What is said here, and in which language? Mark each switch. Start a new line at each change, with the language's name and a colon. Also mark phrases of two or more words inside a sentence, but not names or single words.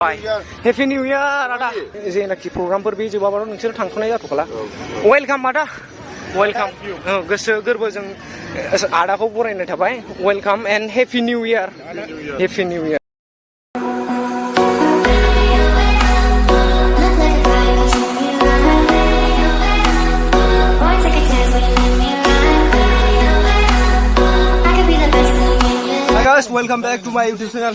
English: Happy New Year
Bodo: ada जेनाखि प्रग्रामफोर बे जोबाबाथ' नोंसोर थांथ'नाय जाथ'खाला वेलकाम आदा वेलकाम गोसो गोरबोजों आदाखौ बरायनाय थाबाय
English: welcome and happy new year happy new year Guys, welcome back to my YouTube channel.